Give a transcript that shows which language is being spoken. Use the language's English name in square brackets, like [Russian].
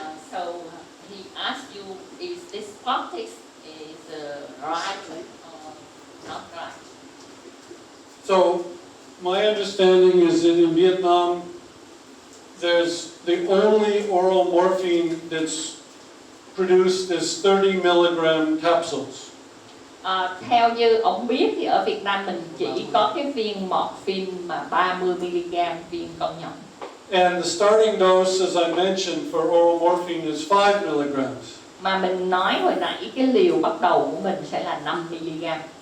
[English] So he asked you, is this practice is right or not right? So my understanding is that in Vietnam, there's the only oral morphine that's produced is 30 milligram capsules. [Vietnamese] Theo như ông biết thì ở Việt Nam mình chỉ có cái viên morphine mà 30mg viên con nhộng. [English] And the starting dose, as I mentioned, for oral morphine is 5 milligrams. [Vietnamese] Mà mình nói hồi nãy cái liều bắt đầu của mình sẽ là 5mg.